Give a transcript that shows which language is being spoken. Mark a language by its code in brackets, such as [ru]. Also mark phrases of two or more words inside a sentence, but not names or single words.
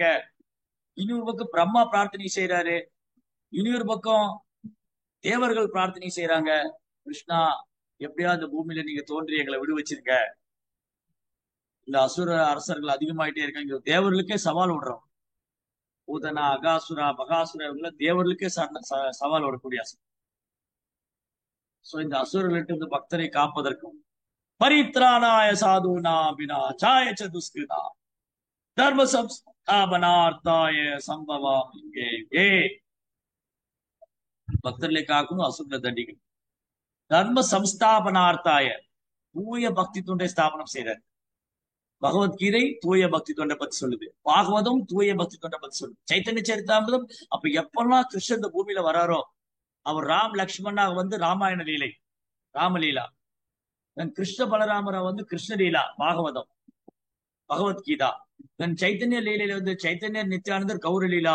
[ta] இன்னொரு பக்கம் பிரம்மா பிரார்த்தனை செய்யறாரு. இன்னொரு பக்கம் தேவர்கள் பிரார்த்தனை செய்யறாங்க, கிருஷ்ணா எப்படியா இந்த பூமியில நீங்க தோன்றி எங்களை விடுவிச்சிருங்க. இந்த அசுர அரசர்கள் அதிகமாயிட்டே இருக்காங்க. தேவர்களுக்கே சவால் விடுறோம். பூதனா, அகாசுரா, பகாசுரா இவங்கள தேவர்களுக்கே சவால் விடக்கூடிய அசுரம். சோ இந்த அசுரர்களிட்ட இருந்து பக்தரை காப்பதற்கும், [sa] परित्राणाय साधूनां विनाशाय च दुष्कृतां धर्म संस्थापनार्थाय सम्भवामि युगे युगे. [ta] பக்தர்களை காக்கணும், அசுரர்களை தண்டிக்கணும். [sa] धर्म संस्थापनार्थाय, [ta] தூய பக்தி தொண்டை ஸ்தாபனம் செய்யறார். பகவத்கீதை தூய பக்தி தொண்டை பத்தி சொல்லுது, பாகவதம் தூய பக்தி தொண்டை பத்தி சொல்லுது, சைத்தன்ய சரிதாமிரதம். அப்ப எப்பெல்லாம் கிருஷ்ணன் இந்த பூமியில வராரோ, அவர் ராம் லக்ஷ்மணாக ராமாயண லீலை, ராமலீலா, கிருஷ்ண பலராமரை கிருஷ்ணலீலா, பாகவதம், பகவத்கீதா, சைத்தன்ய லீலையில சைத்தன்ய நித்யானந்தர் கௌரலீலா.